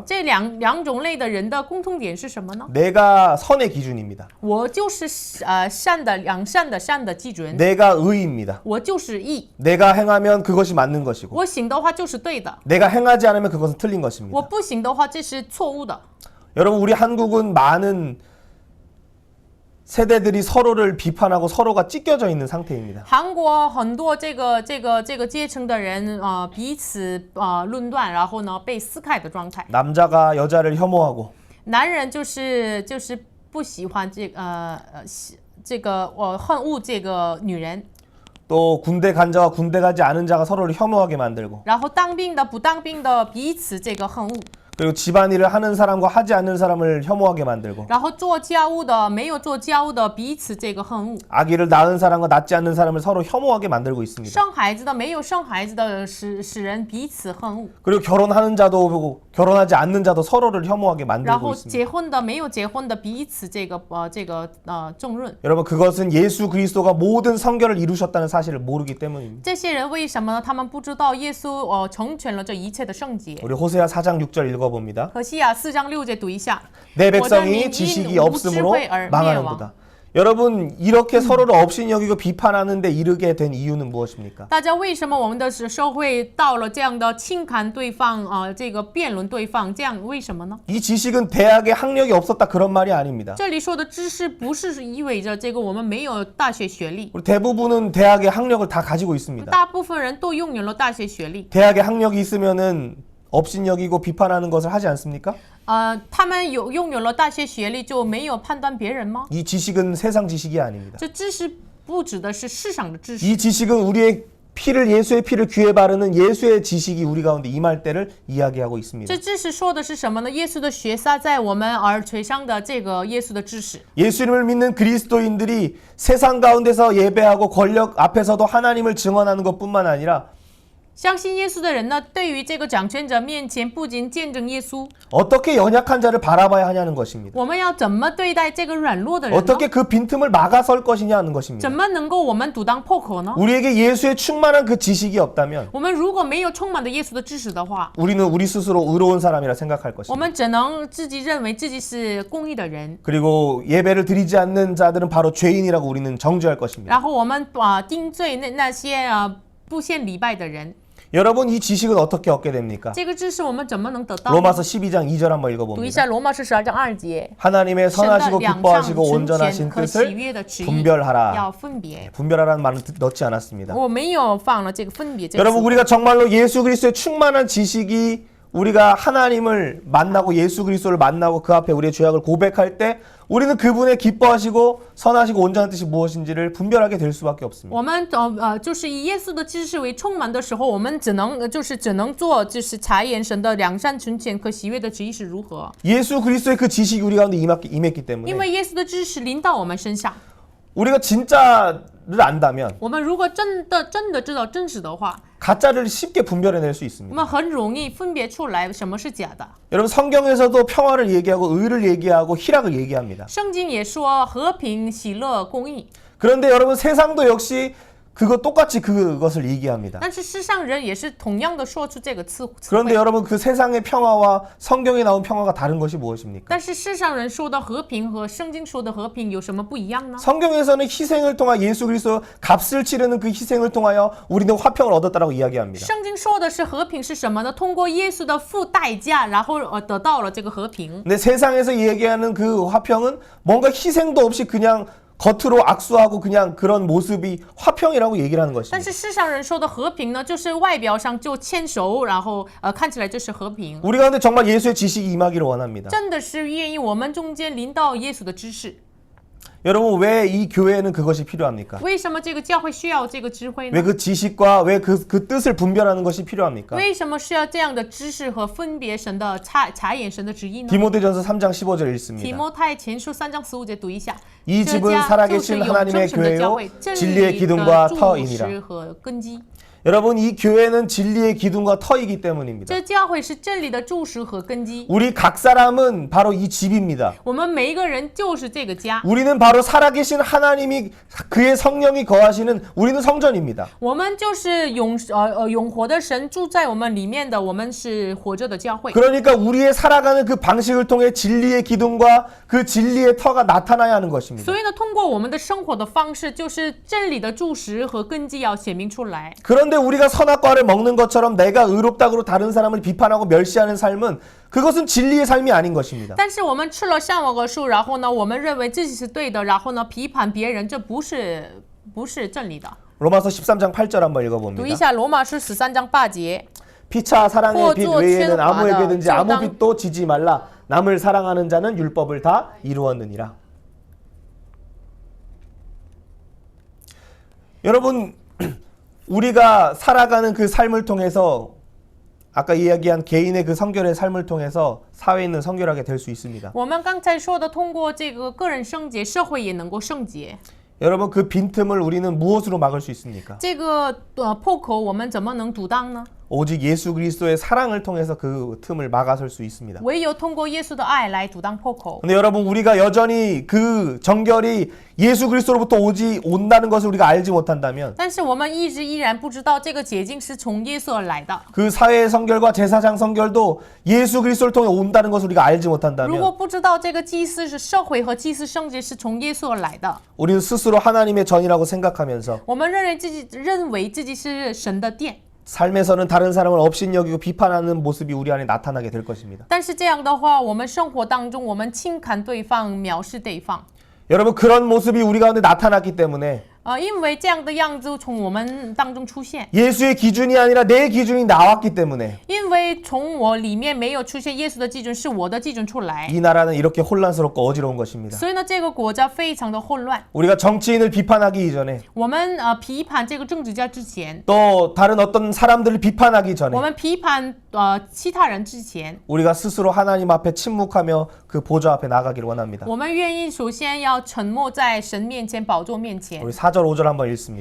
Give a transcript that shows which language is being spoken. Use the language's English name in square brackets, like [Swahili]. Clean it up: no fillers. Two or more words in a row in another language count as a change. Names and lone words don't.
[Chinese] 这两种类的人的共同点是什么呢？ [Korean] 내가 선의 기준입니다. [Chinese] 我就是良善的基准。 [Korean] 내가 의입니다. [Chinese] 我就是义。 [Korean] 내가 행하면 그것이 맞는 것이고 [Chinese] 我行的话就是对的。 [Korean] 내가 행하지 않으면 그것은 틀린 것입니다. [Chinese] 我不行的话这是错误的。 [Korean] 여러분 우리 한국은 많은 세대들이 서로를 비판하고 서로가 찢겨져 있는 상태입니다. [Chinese] 韩国很多这个阶层的人彼此论断，然后呢被撕开的状态。 [Korean] 남자가 여자를 혐오하고 [Chinese] 男人就是不喜欢恨恶这个女人。 [Korean] 또 군대 간 자와 군대 가지 않은 자가 서로를 혐오하게 만들고 [Chinese] 然后当兵的不当兵的彼此这个恨恶。 [Korean] 그리고 집안일을 하는 사람과 하지 않는 사람을 혐오하게 만들고 [Chinese] 然后做家务的没有做家务的彼此这个恨恶， [Korean] 아기를 낳은 사람과 낳지 않는 사람을 서로 혐오하게 만들고 있습니다. [Chinese] 生孩子的没有生孩子的使人彼此恨恶， [Korean] 그리고 결혼하는 자도 결혼하지 않는 자도 서로를 혐오하게 [Chinese] 然 [Korean] 만들고 [Chinese] 后 [Korean] 있습니다. [Chinese] 结婚的没有结婚的彼此重论。 [Korean] 여러분 그것은 예수 그리스도가 모든 성결을 이루셨다는 사실을 모르기 때문입니다. [Chinese] 这些人为什么呢？他们不知道耶稣成全了这一切的圣洁。 [Korean] 우리 호세아 4장 6절 읽어봅니다. [Chinese] 何西亚4章6节读一下。 [Korean] 내 백성이 지식이 없으므로 망하는도다. 여러분 이렇게 서로를 업신 여기고 비판하는데 이르게 된 이유는 무엇입니까? [Chinese] 大家为什么我们的社会到了这样的轻看对方这个辩论对方这样为什么呢？ [Korean] 이 지식은 대학에 학력이 없었다 그런 말이 아닙니다. [Chinese] 这里说的知识不是意味着这个我们没有大学学历， [Korean] 우리 대부분은 대학의 학력을 다 가지고 있습니다. [Chinese] 大部分人都拥有了大学学历。 [Korean] 대학에 학력이 있으면은 업신 여기고 비판하는 것을 하지 않습니까? [Chinese] 他们拥有了大学学历就没有判断别人吗？ [Korean] 이 지식은 세상 지식이 아닙니다. [Chinese] 这知识不指的是世上的知识， [Korean] 이 지식은 우리의 피를 예수의 피를 귀에 바르는 예수의 지식이 우리 가운데 임할 때를 이야기하고 있습니다. [Chinese] 这知识说的是什么呢？耶稣的血洒在我们耳垂上的这个耶稣的知识。 [Korean] 예수님을 믿는 그리스도인들이 세상 가운데서 예배하고 권력 앞에서도 하나님을 증언하는 것뿐만 아니라 [Chinese] 相信耶稣的人呢，对于这个掌权者面前，不仅见证耶稣， [Korean] 어떻게 연약한 자를 바라봐야 하냐는 것입니다. [Chinese] 我们要怎么对待这个软弱的人呢？ [Korean] 어떻게 그 빈틈을 막아설 것이냐는 것입니다. [Chinese] 怎么能够我们堵当破口呢？ [Korean] 우리에게 예수의 충만한 그 지식이 없다면 [Chinese] 我们如果没有充满的耶稣的知识的话， [Korean] 우리는 우리 스스로 의로운 사람이라 생각할 [Chinese] 我 [Korean] 것입니다. [Chinese] 们只能自己认为自己是公义的人， [Korean] 그리고 예배를 드리지 않는 자들은 바로 죄인이라고 우리는 정죄할 것입니다. [Chinese] 然后我们定罪那些不献礼拜的人。 [Korean] 여러분 이 지식은 어떻게 얻게 됩니까? [Chinese] 这个知识我们怎么能得到？ [Korean] 로마서 12장 2절 한번 [Chinese] 读一 [Korean] 읽어봅니다. [Chinese] 下罗马书12章2节。 [Korean] 하나님의 [Chinese] 神的 [Korean] 선하시고 [Chinese] 两 [Korean] 기뻐하시고 [Chinese] 上纯 [Korean] 온전하신 [Chinese] 全和喜 [Korean] 뜻을 [Chinese] 悦的旨意 [Korean] 분별하라. [Chinese] 要分别。 [Korean] 분별하라는 말을 넣지 않았습니다. [Chinese] 我没有放了这个分别这个 [Korean] 여러분 [Chinese] 词。 [Korean] 우리가 정말로 예수 그리스도의 충만한 지식이 우리가 하나님을 만나고 예수 그리스도를 만나고 그 앞에 우리의 죄악을 고백할 때 우리는 그분의 기뻐하시고 선하시고 온전한 뜻이 무엇인지를 분별하게 될 수밖에 없습니다. [Chinese] 我们就是以耶稣的知识为充满的时候，我们只能做察验神的良善纯全和喜悦的旨意是如何。 [Korean] 예수 그리스도의 그 지식이 우리 가운데 임했기 [Chinese] 因 [Korean] 때문에 [Chinese] 为耶稣的知识临到我们身上， [Korean] 우리가 진짜를 안다면 [Chinese] 我们如果真的知道真实的话， [Korean] 가짜를 쉽게 분별해낼 수 [Chinese] 我 [Korean] 있습니다. [Chinese] 们很容易分别出来什么是假的。 [Korean] 여러분 성경에서도 평화를 얘기하고 의를 얘기하고 희락을 얘기합니다. [Chinese] 圣经也说和平、喜乐、公义， [Korean] 그런데 여러분 세상도 역시 똑같이 그것을 얘기합니다. [Chinese] 但是世上人也是同样的说出这个词汇。 [Korean] 그런데 여러분 그 세상의 평화와 성경에 나온 평화가 다른 것이 무엇입니까? [Chinese] 但是世上人说的和平和圣经说的和平有什么不一样呢？ [Korean] 성경에서는 희생을 통하 예수 그리스도 값을 치르는 그 희생을 통하여 우리는 화평을 얻었다라고 이야기합니다. [Chinese] 圣经说的是和平是什么呢？通过耶稣的付代价，然后得到了这个和平。 [Korean] 근데 세상에서 얘기하는 그 화평은 뭔가 희생도 없이 그냥 겉으로 악수하고 그냥 그런 모습이 화평이라고 얘기를 하는 [Chinese] 但 [Korean] 것입니다. [Chinese] 是世上人说的和平呢，就是外表上就牵手，然后看起来就是和平。 [Korean] 우리 가운데 정말 예수의 지식이 임하기를 원합니다. [Chinese] 真的是愿意我们中间临到耶稣的知识。 [Korean] 여러분 왜 이 교회에는 그것이 필요합니까? [Chinese] 为什么这个教会需要这个智慧呢？ [Korean] 왜 그 지식과 왜 그 뜻을 분별하는 것이 필요합니까? [Chinese] 为什么需要这样的知识和分别神的察验神的旨意呢？ [Korean] 디모데전서 3장 15절 [Chinese] 提 [Korean] 읽습니다. [Chinese] 摩太前书3章15节读一下。 [Korean] 이 [Chinese] 这 [Korean] 집은 [Chinese] 家 [Korean] 살아계신 [Chinese] 就是有 [Korean] 하나님의 [Chinese] 真神的教 [Korean] 교회요 [Chinese] 会，真 [Korean] 진리의 [Chinese] 理 [Korean] 기둥과 [Chinese] 的柱 [Korean] 터이니라. [Chinese] 石和根基。 [Korean] 여러분 이 교회는 진리의 기둥과 터이기 때문입니다. [Chinese] 这教会是真理的柱石和根基。 [Korean] 우리 각 사람은 바로 이 집입니다. [Chinese] 我们每一个人就是这个家。 [Korean] 우리는 바로 살아계신 하나님이 그의 성령이 거하시는 우리는 성전입니다. [Chinese] 我们就是永活的神住在我们里面的，我们是活着的教会。 [Korean] 그러니까 우리의 살아가는 그 방식을 통해 진리의 기둥과 그 진리의 터가 나타나야 하는 것입니다. [Chinese] 所以呢，通过我们的生活的方式，就是真理的柱石和根基要显明出来。 [Korean] 그런데 우리가 선악과를 먹는 것처럼 내가 의롭다고 다른 사람을 비판하고 멸시하는 삶은 그것은 진리의 삶이 아닌 것입니다. [Chinese] 但是我们吃了善恶果树，然后呢，我们认为自己是对的，然后呢，批判别人，这不是真理的。 [Korean] 로마서 13장 8절 한번 [Chinese] 读一 [Korean] 읽어봅니다. [Chinese] 下罗马书13章8节。 [Korean] 피차 사랑의 빛 외에는 아무에게든지 아무 적당- 빛도 지지 말라. 남을 사랑하는 자는 율법을 다 이루었느니라. 여러분 우리가 살아가는 그 삶을 통해서 아까 이야기한 개인의 그 성결의 삶을 통해서 사회에 있는 성결하게 될 수 있습니다. [Chinese] 我们刚才说的，通过这个个人圣洁，社会也能够圣洁。 [Korean] 여러분 그 빈틈을 우리는 무엇으로 막을 수 있습니까? [Chinese] 这个破口我们怎么能阻挡呢？ [Korean] 오직 예수 그리스도의 사랑을 통해서 그 틈을 막아설 수 있습니다. [Chinese] 唯有通过耶稣的爱来阻挡破口。 [Korean] 근데 여러분 우리가 여전히 그 정결이 예수 그리스도로부터 온다는 것을 우리가 알지 못한다면 [Chinese] 但是我们依然不知道这个洁净是从耶稣而来的。 [Korean] 그 사회의 성결과 제사장 성결도 예수 그리스도를 통해 온다는 것을 우리가 알지 [Chinese] 如果 [Korean] 못한다면 [Chinese] 不知道这个祭司是社会和祭司圣洁是从耶稣而来的， [Korean] 우리는 스스로 하나님의 전이라고 생각하면서 [Chinese] 我们认为自己是神的殿。 [Korean] 삶에서는 다른 사람을 업신여기고 비판하는 모습이 우리 안에 나타나게 될 것입니다. [Chinese] 但是这样的话，我们生活当中，我们轻看对方，藐视对方。 [Korean] 여러분 그런 모습이 우리 가운데 나타났기 때문에 [Chinese] 因为这样的样子从我们当中出现， [Korean] 예수의 기준이 아니라 내 기준이 나왔기 때문에 [Chinese] 因为从我里面没有出现耶稣的基准，是我的基准出来， [Korean] 이 나라는 이렇게 혼란스럽고 어지러운 것입니다. [Chinese] 所以呢，这个国家非常的混乱。 [Korean] 우리가 정치인을 비판하기 이전에 [Chinese] 我们批判这个政治家之前， [Korean] 또 다른 어떤 사람들을 비판하기 [Chinese] 我 [Korean] 전에 [Chinese] 们批判其他人之前， [Korean] 우리가 스스로 하나님 앞에 침묵하며 그 보좌 앞에 나가기를 원합니다. [Chinese] 我们愿意首先要沉默在神面前、宝座面前。 [Korean] 우리 4절 5절 한번 읽습니다.